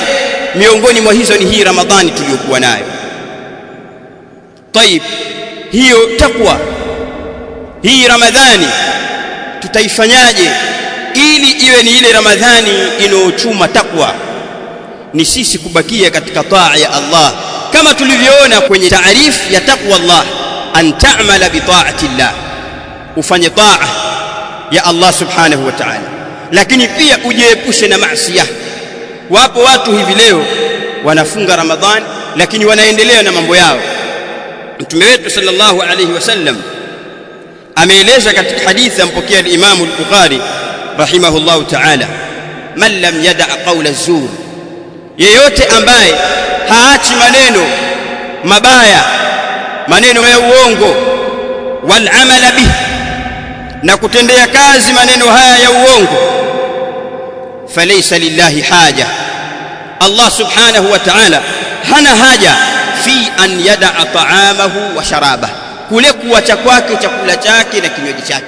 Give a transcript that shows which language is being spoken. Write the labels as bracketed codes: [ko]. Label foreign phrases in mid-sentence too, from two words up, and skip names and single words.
[sw] Miongoni mwa hizo ni hii Ramadhani tuliyokuwa nayo. Taib, hiyo takwa hii Ramadhani tutaifanyaje ili iwe ni ile Ramadhani inayochuma takwa? Ni sisi kubakia katika taa ya Allah, kama tulivyoona kwenye taarifu ya takwa Allah, [ar] أن تعمل بطاعة الله, [sw] ufanye taa ya Allah [ar] سبحانه وتعالى, [sw] lakini pia ujiepushe na maasiya. Wapo watu hivi leo wanafunga Ramadhani lakini wanaendelea na mambo yao. Mtume wetu [ar] صلى الله عليه وسلم [sw] ameeleza katika hadithi ampokea al-Imam al-Bukhari [ar] رحمه الله تعالى, من لم يدع قول الزور, [sw] yeyote ambaye haachi maneno mabaya, maneno ya uongo, [ar] والعمل به, [sw] na kutendea kazi maneno haya ya uongo, [ar] فليس لله حاجة, [sw] Allah [ar] سبحانه وتعالى [sw] hana haja [ar] في أن يدع طعامه وشرابه, [sw] kule kuacha kwake chakula chake na kinywaji chake.